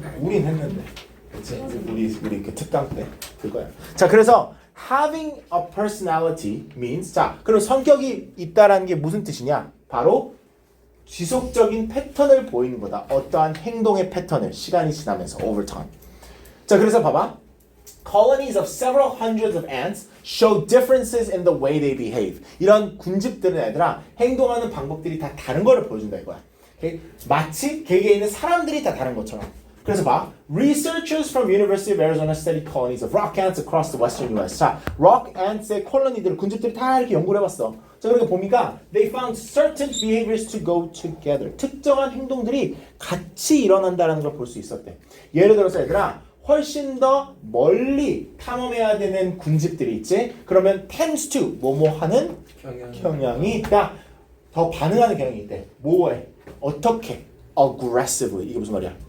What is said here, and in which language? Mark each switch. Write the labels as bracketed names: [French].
[Korean] 우린 했는데, 그치? 우리 그 특강 때 그거야. 자, 그래서 [English] having a personality means, [Korean] 자, 그럼 성격이 있다라는 게 무슨 뜻이냐? 바로 지속적인 패턴을 보이는 거다. 어떠한 행동의 패턴을 시간이 지나면서 [English] over time. [Korean] 자, 그래서 봐봐. [English] Colonies of several hundreds of ants show differences in the way they behave. [Korean] 이런 군집들은 얘들아 행동하는 방법들이 다 다른 거를 보여준다 이거야. 오케이? 마치 개개에 있는 사람들이 다 다른 것처럼. 그래서 봐. [English] Researchers from University of Arizona studied colonies of rock ants across the western US. [Korean] 자, rock ants의 콜로니들, 군집들이 다 이렇게 연구를 해봤어. 자, 그러니까 보니까 [English] they found certain behaviors to go together. [Korean] 특정한 행동들이 같이 일어난다는 걸 볼 수 있었대. 예를 들어서 얘들아 훨씬 더 멀리 탐험해야 되는 군집들이 있지. 그러면 [English] tends to [Korean] 뭐뭐 하는 경향이 있다. 더 반응하는 경향이 있대. 뭐에? 어떻게? aggressively. 이게 무슨 말이야?